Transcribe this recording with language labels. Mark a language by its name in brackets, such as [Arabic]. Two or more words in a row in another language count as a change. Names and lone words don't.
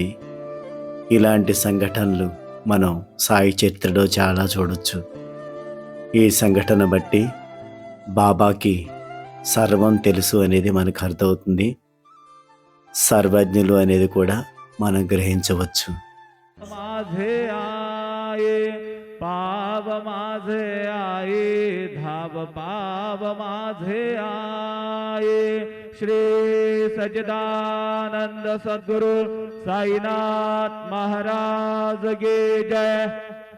[Telugu] ఇలాంటి సంఘటనలు మనం సాయి చరిత్రలో చాలా చూడొచ్చు. ఈ సంఘటన బట్టి బాబాకి సర్వం తెలుసు అనేది మనకు అర్థమవుతుంది. సర్వజ్ఞులు అనేది కూడా మనం గ్రహించవచ్చు. [Marathi] पाव माझे आये धाव पाव माझे आये. [Hindi] श्री सच्चिदानंद सद्गुरु साईनाथ महाराज की जय.